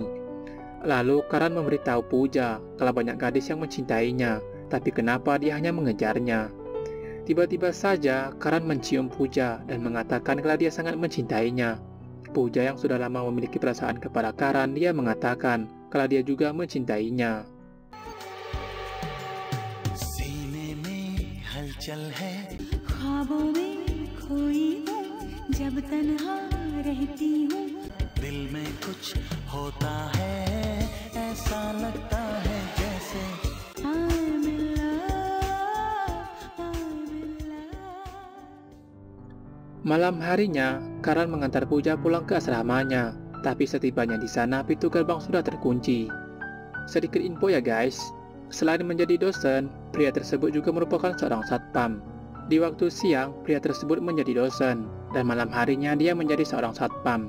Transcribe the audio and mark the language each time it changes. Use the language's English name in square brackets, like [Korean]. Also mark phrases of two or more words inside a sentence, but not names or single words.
[Indonesian] Lalu Karan memberitahu Puja kalau banyak gadis yang mencintainya, tapi kenapa dia hanya mengejarnya. Tiba-tiba saja Karan mencium Puja dan mengatakan kalau dia sangat mencintainya. Puja yang sudah lama memiliki perasaan kepada Karan, dia mengatakan kalau dia juga mencintainya. [Hindi] चल है ख्वाबों में खोई हूँ जब तन्हा रहती हूँ दिल में कुछ होता है ऐसा लगता है जैसे [English] I'm in love, I'm in love. [Indonesian] Malam harinya, Karan mengantar Puja pulang ke asramanya. Tapi setibanya di sana, pintu gerbang sudah terkunci. Sedikit info ya guys. Selain menjadi dosen, pria tersebut juga merupakan seorang satpam. Di waktu siang, pria tersebut menjadi dosen, dan malam harinya dia menjadi seorang satpam.